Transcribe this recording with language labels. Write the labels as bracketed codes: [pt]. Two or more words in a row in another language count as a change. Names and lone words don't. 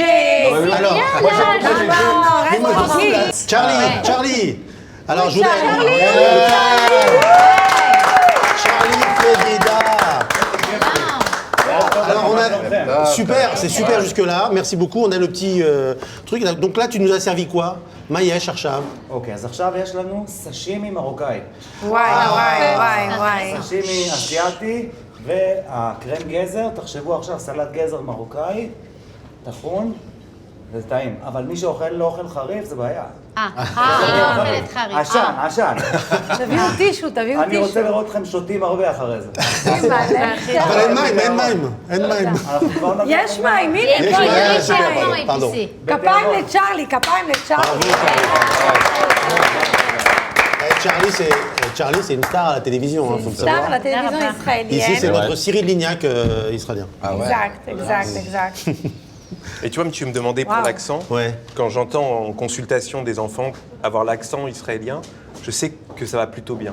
[fr] Alors, Charlie. Alors, je voudrais... Charlie Fedida. Alors, c'est super jusque-là. Merci beaucoup. On a le petit truc. Donc là, tu nous as servi quoi? [he] Maïesh, עכשיו. אוקיי, אז עכשיו יש לנו סשימי מרוקאי. וואי. סשימי אסיאתי והקרם גזר, תחשבו עכשיו סלט גזר מרוקאי, טחון, זה טעים. אבל מי שאוכל לא אוכל חריף, זה בעיה. עשן. תביאו טישו. אני רוצה לראות אתכם שותים הרבה אחרי זה. אבל אין מים. יש מים, הנה. יש מים. פרדון. כפיים לצ'רלי. [fr] Charlie, c'est une star à la télévision, il faut le savoir. Star à la télévision israélienne. Ici, c'est notre Cyril Lignac israélien. Exact. Et tu vois, tu me demandais pour l'accent. Quand j'entends en consultation des enfants avoir l'accent israélien, je sais que ça va plutôt bien.